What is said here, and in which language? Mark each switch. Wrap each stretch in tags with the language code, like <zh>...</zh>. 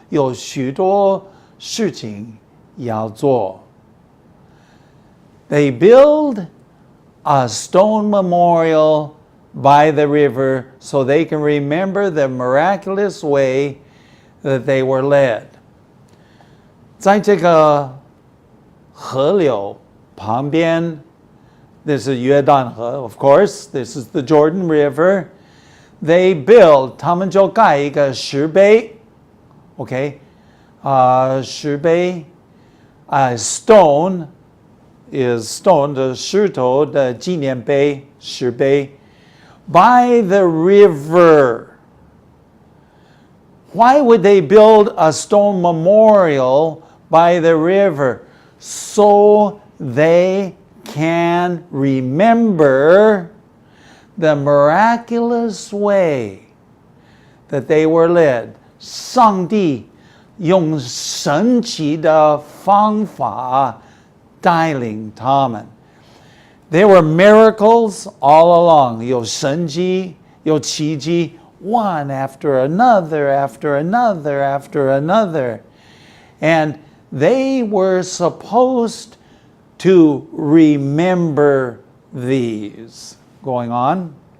<zh>有许多事情要做。</zh> <en>They build a stone memorial by the river so they can remember the miraculous way that they were led.</en> <zh>在这个河流旁边</zh> <en>This is</en> <zh>约旦河,</zh> <en>of course. This is the Jordan River. They build,</en> <zh>他们就盖一个石碑</zh> <en>Okay, 石碑 stone is stone,</en> <zh>的石头的纪念碑石碑</zh> <en>by the river. Why would they build a stone memorial by the river? So they can remember the miraculous way that they were led.</en> <zh>上帝用神奇的方法带领他们。</zh> <en>There were miracles all along.</en> <zh>有神迹，有奇迹</zh> <en>one after another, after another, after another. And they were supposed to remember these. Going on.</en>